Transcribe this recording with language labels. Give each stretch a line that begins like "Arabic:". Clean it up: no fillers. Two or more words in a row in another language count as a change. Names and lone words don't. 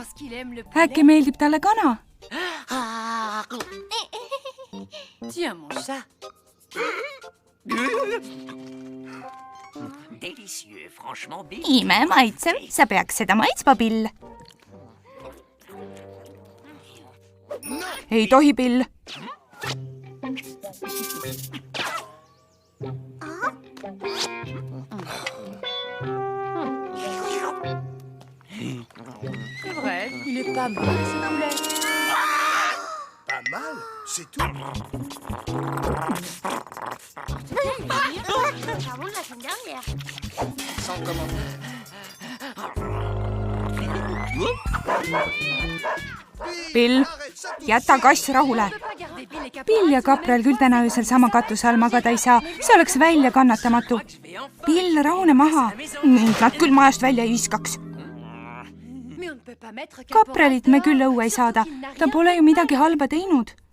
Estonian: Äkki meeldib talle kana? Ime maitsev, sa peaks seda maitsma, Bill. Ei tohi, Bill.
French: C'est vrai, il est pas mal, ce poulet. Pas mal, c'est tout. Sans commentaire.
Estonian: Bill, jäta kass rahule. Bill ja kapral küll täna öösel sama katuse all magada ei saa. See oleks välja kannatamatu. Bill, rahune maha. Nüüd nad küll majast välja ei viskaks. Kapralit me küll õue ei saada. Ta pole ju midagi halba teinud.